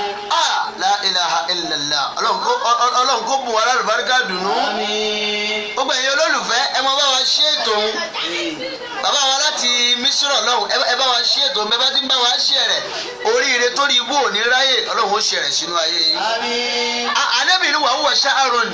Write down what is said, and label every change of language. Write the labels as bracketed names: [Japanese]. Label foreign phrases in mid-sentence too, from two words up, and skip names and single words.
[Arabic] Ah, لا إله إلا الله. [Yoruba] Ọlọ́run kó, ọ, ọ, Ọlọ́run kó bùn wá lálùbáríkà dùnú. Àmín. Gbogbo ẹ̀yin olólùfẹ́, ẹ máa bá wa ṣe ètò òun. Bàbá wa láti Mísírà lọ́hùn, ẹ, ẹ bá wa ṣe ètò òun. Bẹ́ẹ̀ bá ti ń bá wa ṣe rẹ̀, oríire tó rí ibú ò ní ráyè, Ọlọ́run ó ṣe rẹ̀ sínú ayé yín. Àmín. A, Ànábì ní, [Arabic] "وهو شهر."